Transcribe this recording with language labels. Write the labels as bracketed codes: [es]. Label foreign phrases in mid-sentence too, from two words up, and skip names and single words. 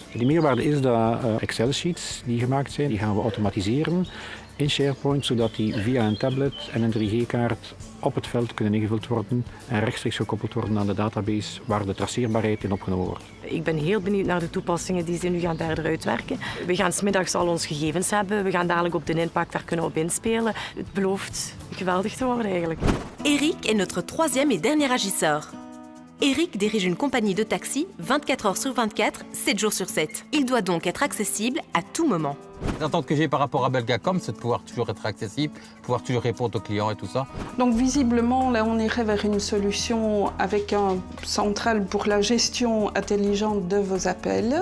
[nl] Die meerwaarde is dat Excel-sheets die gemaakt zijn, die gaan we automatiseren in SharePoint, zodat die via een tablet en een 3G-kaart op het veld kunnen ingevuld worden en rechtstreeks gekoppeld worden aan de database waar de traceerbaarheid in opgenomen wordt. Ik ben heel benieuwd naar de toepassingen die ze nu gaan verder uitwerken. We gaan 's middags al ons gegevens hebben. We gaan dadelijk op de impact daar kunnen op inspelen. Het belooft geweldig te worden eigenlijk. [fr] Eric est notre troisième et dernier agisseur. Eric dirige une compagnie de taxi 24 heures sur 24, 7 jours sur 7. Il doit donc être accessible à tout moment. L'attente que j'ai par rapport à Belgacom, c'est de pouvoir toujours être accessible, pouvoir toujours répondre aux clients et tout ça. Donc visiblement, là, on irait vers une solution avec un central pour la gestion intelligente de vos appels.